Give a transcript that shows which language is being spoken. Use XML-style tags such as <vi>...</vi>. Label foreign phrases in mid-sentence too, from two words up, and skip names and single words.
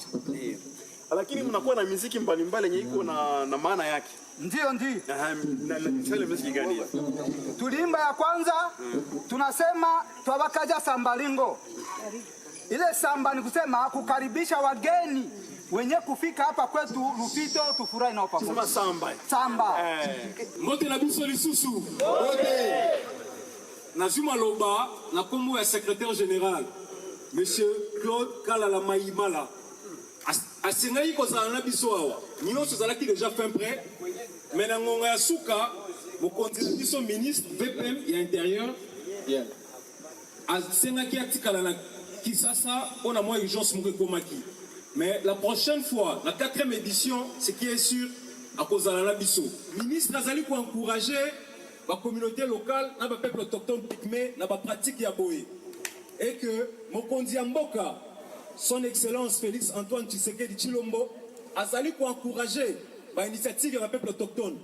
<sw>Lakini mnakuwa na muziki mbalimbali yenye iko na maana yake. Ndio. Na chale muziki gani? Tuliimba ya kwanza tunasema twabakaja sambalingo. Ile samba ni kusema kukaribisha wageni wenye kufika hapa kwetu Lupito, tufurahi nao pamoja. Samba.</sw> <ln>Mbote na biso lisusu. Mbote. Nazuma loba na kombo ya</ln> <fr>secrétaire général Monsieur</fr> <ln>Claude Kalala Maïmala. Asengai kozala na biso awa. Nyonso zalaki</ln> <fr>déjà fin prêt.</fr> <ln>Mais na ngonga ya suka mokonzi biso ministre VPM ya intérieur. Bien. Asengaki atikala na Kisasa</ln> <fr>on a moins urgence</fr> <ln>moko komaki.</ln> <fr>Mais la prochaine fois, la 4e édition, ce qui est sûr, à cause de la biso. Le ministre Azali pour encourager la communauté locale, le peuple autochtone pygmée, la pratique yaboé. Et que</fr> <ln>Mokondi Mboka,</ln> <fr>son excellence Félix Antoine Tshisekedi Chilombo, Azali pour encourager l'initiative du peuple autochtone.</fr>